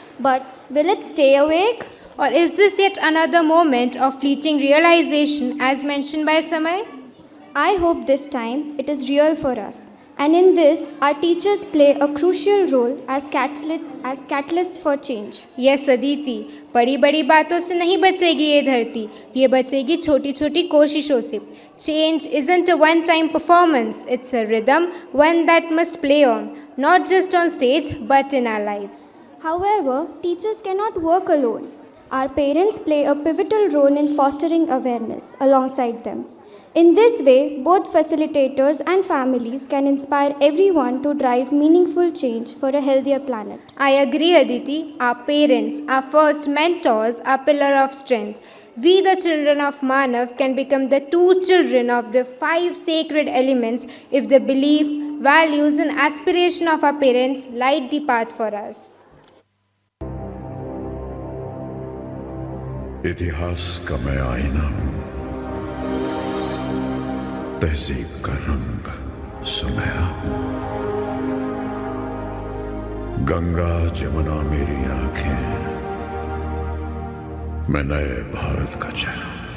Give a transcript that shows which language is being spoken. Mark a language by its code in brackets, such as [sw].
[en] But will it stay awake? Or is this yet another moment of fleeting realization as mentioned by Samay? I hope this time it is real for us. And in this, our teachers play a crucial role as catalyst for change. Yes, Aditi. [hi] बड़ी बड़ी बातों से नहीं बचेगी ये धरती, ये बचेगी छोटी छोटी कोशिशों से। [en] Change isn't a one-time performance, it's a rhythm, one that must play on, not just on stage, but in our lives. However, teachers cannot work alone. Our parents play a pivotal role in fostering awareness alongside them. In this way, both facilitators and families can inspire everyone to drive meaningful change for a healthier planet. I agree, Aditi. Our parents, our first mentors, our pillar of strength. We, the children of Manav, can become the true children of the 5 sacred elements if the belief, values, and aspiration of our parents light the path for us. [hi] इतिहास का मैं आईना हूं, तहजीब का रंग सुनहरा हूं। गंगा जमुना मेरी आंखें, मैं नए भारत का चेहरा।